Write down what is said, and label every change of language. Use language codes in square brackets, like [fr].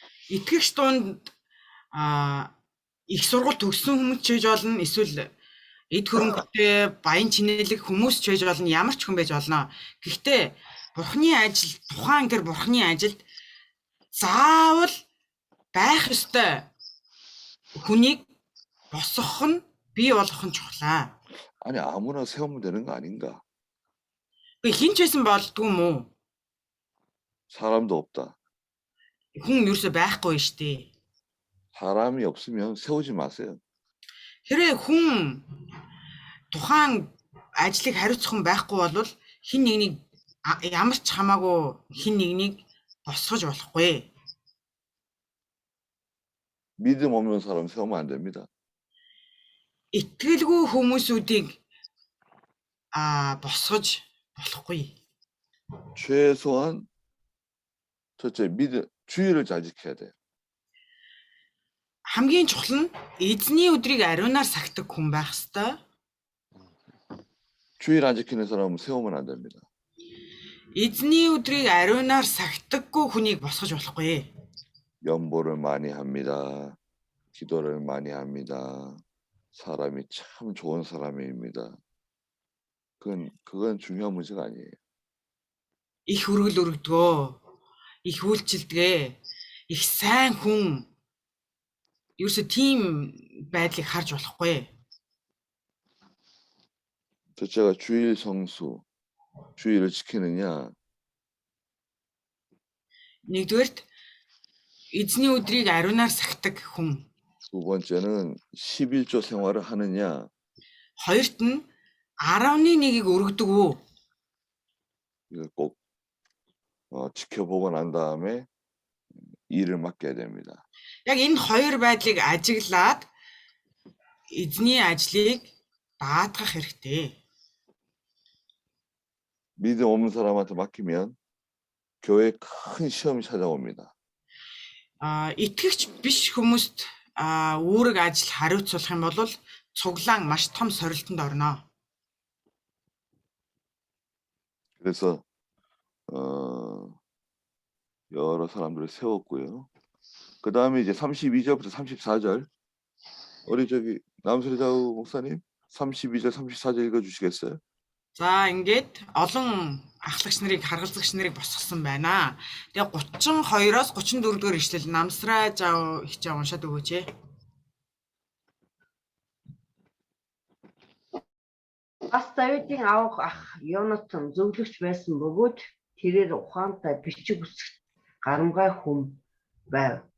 [mn] Итгэгч дунд их сургууль төгссөн хүмүүс ч байж болно, эсвэл эд хөрөнгөтэй баян чинэлэг хүмүүс ч байж болно, ямар ч хүн байж болно. Гэхдээ бурхны ажил, тухайн тэр бурхны ажилд заавал байх ёстой хүнийг босгох нь бий болгох нь чухлаа. [ko] 아니 아무나 세우면 되는 거 아닌가? [mn] 그 хинч байсан болдгүй юм уу? [ko] 사람도 없다. [mn] Хүн ерөөсөй байхгүй шүү дээ. [ko] 사람이 없으면 세우지 마세요. [mn] Хэрэг хүн тухайн ажлыг хариуцах хүн байхгүй бол хин нэгнийг ямар ч хамаагүй хин нэгнийг босгож болохгүй. [ko] 믿음 없는 사람 세우면 안 됩니다. [mn] Итгэлгүй хүмүүсүүдийг босгож болохгүй. [ko] 최소한 첫째 주의를 잘 지켜야 돼요. [mn] Хамгийн чухал нь эзний өдрийг ариунаар сахдаг хүн байх ёстой. [ko] 주의를 안 지키는 사람은 세우면 안 됩니다. [mn] Эзний өдрийг ариунаар сахдаггүй хүнийг босгож болохгүй. [ko] 연보를 많이 합니다. 기도를 많이 합니다. 사람이 참 좋은 사람입니다. 그건 중요한 문제가 아니에요. [mn] Их өргөл өргөдгөө, их үйлчилдэгэ, их сайн хүн ерөөсө тийм байдлыг харж болохгүй. [ko] 첫째가 주일 성수, 주의를 지키느냐, [mn] Нэгдүгээрт эзний өдрийг ариунаар сахдаг хүн. [ko] 두 번째는 11조 생활을 하느냐, [mn] Хоёрт нь 11-ийг өргөдөг үү? [ko] 이걸 꼭 지켜보고 난 다음에 일을 맡겨야 됩니다. [mn] Яг энэ хоёр байдлыг ажиглаад эзний ажлыг даатгах хэрэгтэй. [ko] 믿음 없는 사람한테 맡기면 교회에 큰 시험이 찾아옵니다. [mn] Итгэгч биш хүмүүст үүрэг ажил хариуцуулах юм бол цуглаан маш том сорилтонд орно. [ko] 그래서 여러 사람들을 세웠고요. 그 다음에 이제 32절부터 34절 우리 저기 남수리자우 목사님 32절 34절 읽어주시겠어요? [mn] За ингээд олон ахлагч нарыг харгалзагч нарыг босгосон байна. Тэгээ 32-оос 34 дугаар ишлэл намсраа жаа хичээ уншаад өгөөч ээ. Бас Давидын аав ах Йонатан зөвлөгч байсан бөгөөд тэрээр ухаантай бичиг үсэгт гарамгай хүн байв.